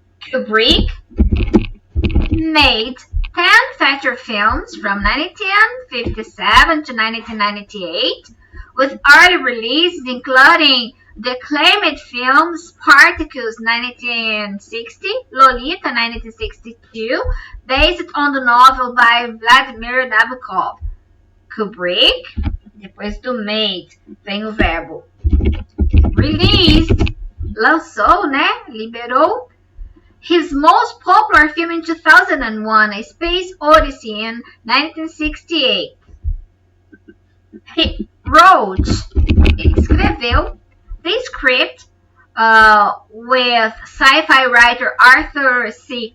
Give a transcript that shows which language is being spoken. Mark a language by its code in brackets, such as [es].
[en] Kubrick made 10 feature films from 1957 to 1998, with early releases including the acclaimed films Spartacus 1960, Lolita 1962, based on the novel by Vladimir Nabokov. [pt] Kubrick, depois do made, vem o verbo released, lançou, né? Liberou. [en] His most popular film in 2001, A Space Odyssey in 1968. He wrote, [pt] ele escreveu, [en] the script with sci-fi writer Arthur C.